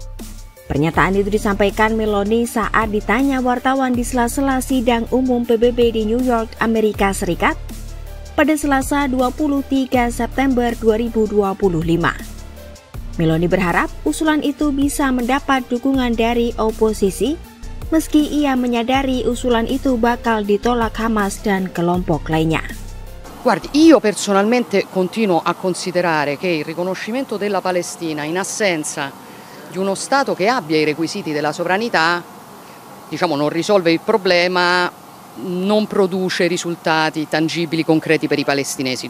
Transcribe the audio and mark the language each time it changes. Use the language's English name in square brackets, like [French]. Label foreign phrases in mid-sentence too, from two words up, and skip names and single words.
[Indonesian] Pernyataan itu disampaikan Meloni saat ditanya wartawan di sela-sela sidang umum PBB di New York, Amerika Serikat pada Selasa 23 September 2025. Meloni berharap usulan itu bisa mendapat dukungan dari oposisi, meski ia menyadari usulan itu bakal ditolak Hamas dan kelompok lainnya. [Italian] Guardi, io personalmente continuo a considerare che il riconoscimento della Palestina in assenza di uno Stato che abbia i requisiti della sovranità, diciamo, non risolve il problema, non produce risultati tangibili, concreti per i palestinesi.